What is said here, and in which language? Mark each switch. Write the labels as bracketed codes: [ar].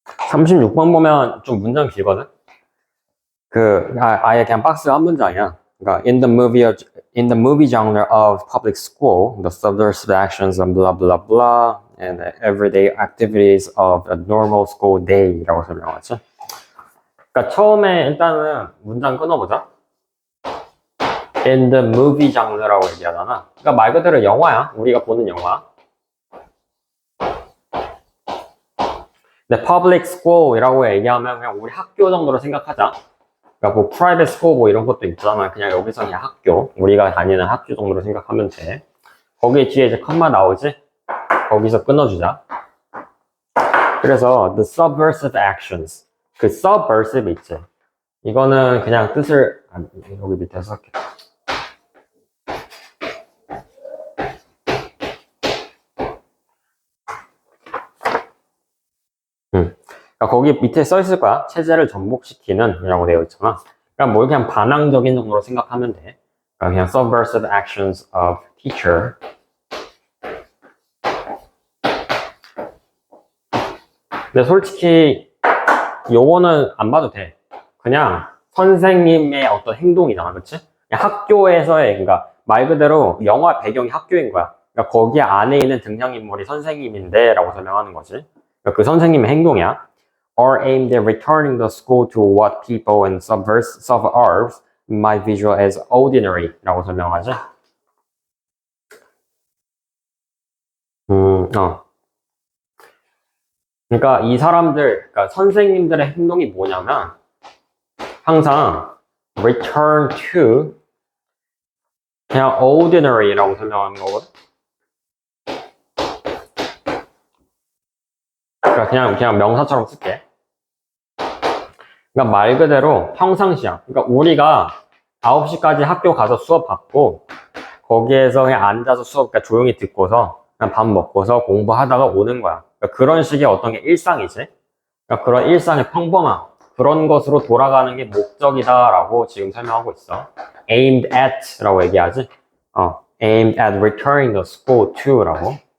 [ko] (36번) 보면 좀 문장 길거든. 아예 그냥 박스 한 문장이야. 그러니까 [en] in the movie genre of public school, the subversive actions and blah blah blah and the everyday activities of a normal school day [ko] 라고 설명하지. 그러니까 처음에 일단은 문장 끊어보자. [en] in the movie [ko] 장르라고 얘기하잖아. 그러니까 말 그대로 영화야. 우리가 보는 영화. 근데 public school이라고 얘기하면 그냥 우리 학교 정도로 생각하자. 그러니까 뭐 private school 뭐 이런 것도 있잖아. 그냥 여기서 그냥 학교. 우리가 다니는 학교 정도로 생각하면 돼. 거기 뒤에 이제 컴마 나오지? 거기서 끊어주자. [en] 그래서 the subversive actions. [ko] 그 subversive 있지? 이거는 그냥 뜻을 여기 밑에 쓸게. 그러니까 거기 밑에 써 있을 거야. 체제를 전복시키는 이라고 되어 있잖아. 그러니까 뭘 그냥 반항적인 정도로 생각하면 돼. [en] 그러니까 그냥 subversive actions of teacher. [ko] 근데 솔직히 요거는 안 봐도 돼. 그냥 선생님의 어떤 행동이잖아, 그렇지? 학교에서의 그러니까 말 그대로 영화 배경이 학교인 거야. 그러니까 거기 안에 있는 등장인물이 선생님인데라고 설명하는 거지. 그러니까 그 선생님의 행동이야. [en] Are aimed at returning the school to what people in suburbs might visual as ordinary [ko] 라고 설명하지. 그러니까 이 사람들, 그러니까 선생님들의 행동이 뭐냐면 항상 [en] return to [ko] 그냥 ordinary라고 설명하는 거거든. 그러니까 그냥 명사처럼 쓸게. 그러니까 말 그대로 평상시야. 그러니까 우리가 9시까지 학교 가서 수업 받고 거기에서 그냥 앉아서 수업 그러니까 조용히 듣고서 그냥 밥 먹고서 공부하다가 오는 거야. 그러니까 그런 식의 어떤 게 일상이지. 그러니까 그런 일상의 평범함 그런 것으로 돌아가는 게 목적이다라고 지금 설명하고 있어. [en] aimed at [ko] 라고 얘기하지. [en] aimed at returning the school to [ko] 라고.